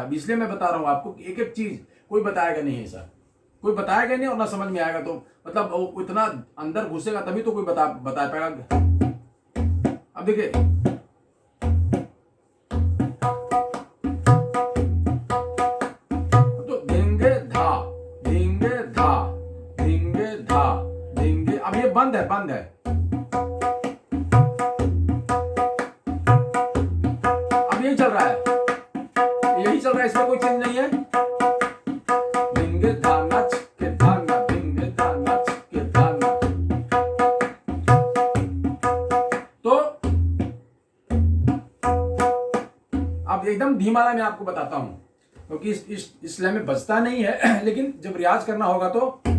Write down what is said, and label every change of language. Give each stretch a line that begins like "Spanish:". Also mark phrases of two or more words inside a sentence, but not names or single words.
Hindi: अब इसलिए मैं बता रहा हूं आपको कि एक एक चीज कोई बताएगा नहीं है सर। कोई बताएगा नहीं और ना समझ में आएगा, तो मतलब वो इतना अंदर घुसेगा तभी तो कोई बता पाएगा। अब देखिए, तो धेंगे धा, धेंगे धा, धेंगे धा, धेंगे। अब ये बंद है, बंद है। अब यही चल रहा है, यही चल रहा है, इसमें कोई चेंज नहीं है। धिंगे धाना चिक्के धाना, धिंगे धाना चिक्के धाना। तो अब एकदम धीमा लय मैं आपको बताता हूं, क्योंकि इस लय में बजता नहीं है लेकिन जब रियाज करना होगा तो।